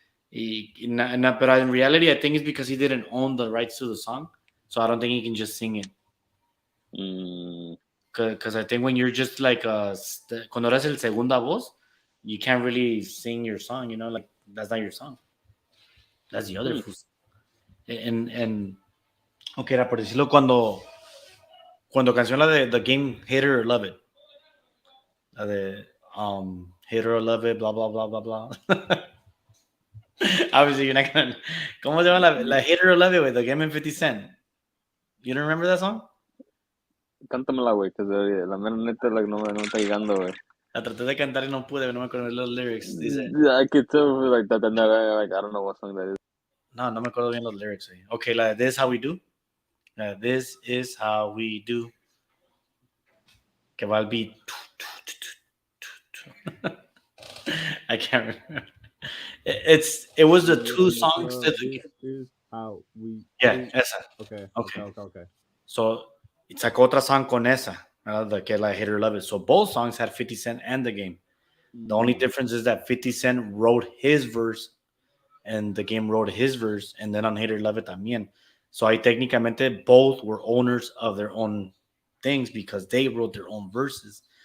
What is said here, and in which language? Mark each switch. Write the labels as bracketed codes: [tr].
[en] But in reality, I think it's because he didn't own the rights to the song, so I don't think he can just sing it. Because I think when you're just like [es] cuando eres el segunda voz, [en] you can't really sing your song. You know, like that's not your song. That's the other. And okay, [es] era por decirlo cuando canción la de The Game Hate It or Love It, la de Hate It or Love It, blah blah blah blah blah. [en] Obviously, you're not gonna. [es] ¿Cómo se llama la Hate It or Love It with The Game and 50 Cent? [en] You don't remember that song? [es] Cántamela, güey, que la mera neta like, no me está llegando, güey. La traté de cantar y no pude, no me acuerdo de los lyrics. Dice. [en] Yeah, I could tell like that. Like, I don't know what song that is. [es] No me acuerdo bien los lyrics. Okay, la de This Is How We Do. This Is How We Do. Que va al beat. [en] I can't remember. It was the 2 songs that. This is how we. [es] Yeah, esa. [en] Okay. [es] So sacó otra song con esa, que la Hate It or Love It. [en] So both songs had 50 Cent and The Game. The only difference is that 50 Cent wrote his verse, and The Game wrote his verse, and then on Hate It or Love It [es] también. [en] So I [es] técnicamente [en] both were owners of their own things because they wrote their own verses.